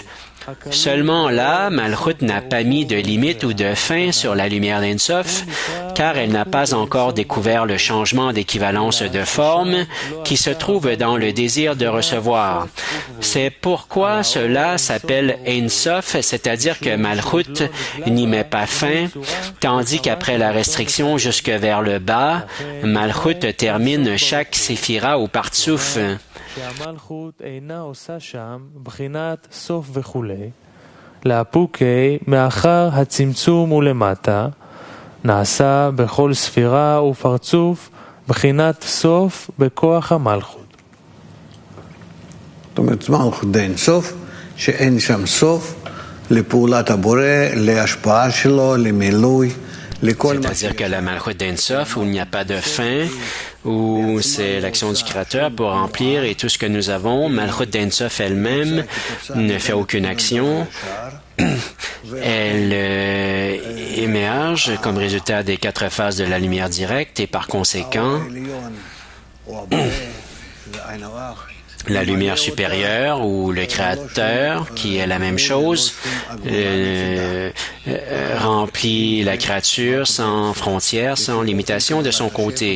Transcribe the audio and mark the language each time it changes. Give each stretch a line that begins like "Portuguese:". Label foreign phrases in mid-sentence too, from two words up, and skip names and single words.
French: Seulement là, Malchut n'a pas mis de limite ou de fin sur la lumière d'Ein Sof, car elle n'a pas encore découvert le changement d'équivalence de forme qui se trouve dans le désir de recevoir. C'est pourquoi cela s'appelle Ein Sof, c'est-à-dire que Malchut n'y met pas fin, tandis qu'après la restriction jusque vers le bas, Malchut termine chaque séphira ou partsouf.
Hebrew: שהמלכות אינה עושה שם בחינת סוף וכולי, לאפוקי מאחר הצמצום ולמטה, נעשה בכל ספירה ופרצוף בחינת סוף בכוח המלכות. זאת אומרת, מלכות דאין סוף, שאין שם סוף לפעולת הבורא, להשפעה שלו, למילוי.
French: C'est-à-dire que la Malchut d'Ein Sof, où il n'y a pas de fin, où c'est l'action du Créateur pour remplir et tout ce que nous avons, Malchut d'Ein Sof elle-même ne fait aucune action. Elle émerge comme résultat des 4 phases de la lumière directe et par conséquent, La lumière supérieure ou le Créateur, qui est la même chose, remplit la créature sans frontières, sans limitation de son côté.